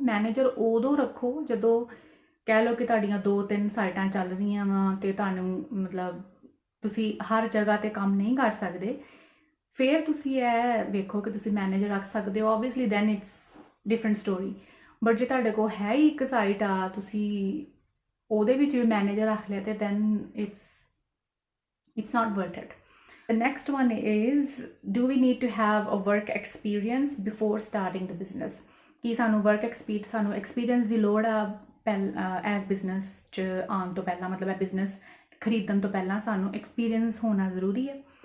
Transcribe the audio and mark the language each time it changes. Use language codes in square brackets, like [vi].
[pa] Manager ਉਦੋਂ ਰੱਖੋ ਜਦੋਂ ਕਹਿ ਲਓ ਕਿ ਤੁਹਾਡੀਆਂ 2-3 ਸਾਈਟਾਂ ਚੱਲ ਰਹੀਆਂ ਵਾ ਅਤੇ ਤੁਹਾਨੂੰ ਮਤਲਬ ਤੁਸੀਂ ਹਰ ਜਗ੍ਹਾ 'ਤੇ ਕੰਮ ਨਹੀਂ ਕਰ ਸਕਦੇ, ਫਿਰ ਤੁਸੀਂ ਇਹ ਵੇਖੋ ਕਿ ਤੁਸੀਂ ਮੈਨੇਜਰ ਰੱਖ ਸਕਦੇ ਹੋ. [en] Obviously then it's different story. [pa] But ਜੇ ਤੁਹਾਡੇ ਕੋਲ ਹੈ ਹੀ ਇੱਕ ਸਾਈਟ ਆ, ਤੁਸੀਂ ਉਹਦੇ ਵਿੱਚ ਵੀ ਮੈਨੇਜਰ ਰੱਖ ਲਿਆ ਅਤੇ [en] Then it's not worth it. The next one is, do we need to have a work experience before starting the business? [pa] ਕਿ ਸਾਨੂੰ ਸਾਨੂੰ ਐਕਸਪੀਰੀਅੰਸ ਦੀ ਲੋੜ ਆ ਐਜ਼ ਬਿਜ਼ਨਸ 'ਚ ਆਉਣ ਤੋਂ ਪਹਿਲਾਂ, ਮਤਲਬ ਇਹ ਬਿਜ਼ਨਸ ਖਰੀਦਣ ਤੋਂ ਪਹਿਲਾਂ ਸਾਨੂੰ ਐਕਸਪੀਰੀਅੰਸ ਹੋਣਾ ਜ਼ਰੂਰੀ ਹੈ.